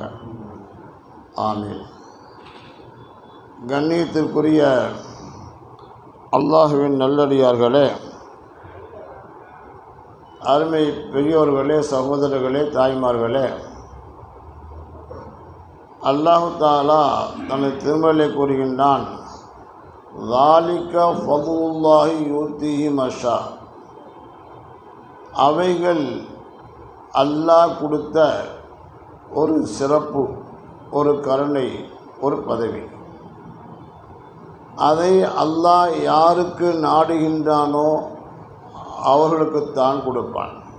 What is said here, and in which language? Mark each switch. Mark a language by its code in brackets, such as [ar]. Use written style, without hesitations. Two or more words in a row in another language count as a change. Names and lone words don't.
[ta] ஆமீன். கண்ணியத்திற்குரிய அல்லாஹுவின் நல்லடியார்களே, அருமை பெரியோர்களே, சகோதரர்களே, தாய்மார்களே, [ar] الله تعالى [ta] தனது திருமறையிலே கூறுகின்றான்: [ar] ذَلِكَ فَضْلُ اللَّهِ يُؤْتِيهِ مَن يَشَاءُ. [ta] அவைகள் அல்லாஹ் கொடுத்த ஒரு சிறப்பு, ஒரு கருணை, ஒரு பதவி. அதை அல்லாஹ் யாருக்கு நாடுகின்றானோ அவர்களுக்குத்தான் கொடுப்பான்.